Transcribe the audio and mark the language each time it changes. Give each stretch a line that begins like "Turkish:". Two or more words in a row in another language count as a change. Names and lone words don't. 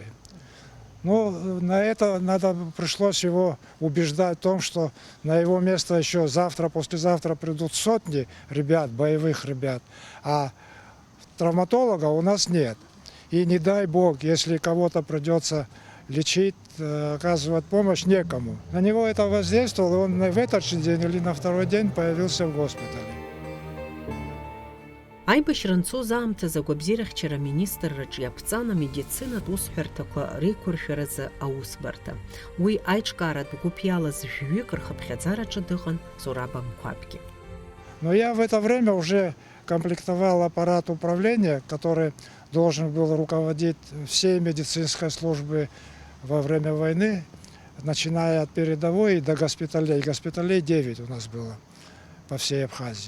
Russian: Ну, на это пришлось его убеждать в том, что на его место еще завтра, послезавтра придут сотни ребят, боевых ребят, а травматолога у нас нет. И не дай бог, если кого-то придется лечить, оказывать помощь, некому. На него это воздействовало, и он в этот же день или на второй день появился в госпитале.
Abkhazian: Аибашьра аамҭазы агәабзиарахьчара аминистрраҿы иаԥҵан амедицинатә усҳәарҭақәа реиқәыршәаразы аусбарҭа. Уи аиҿкааратә гәыԥ иалаз жәҩык рхыԥхьаӡараҿы дыҟан Зураб Амқәабгьы.
Russian: Но я в это время уже комплектовал аппарат управления, который должен был руководить всей медицинской службой во время войны, начиная от передовой до госпиталей. Госпиталей 9 у нас было по всей Абхазии.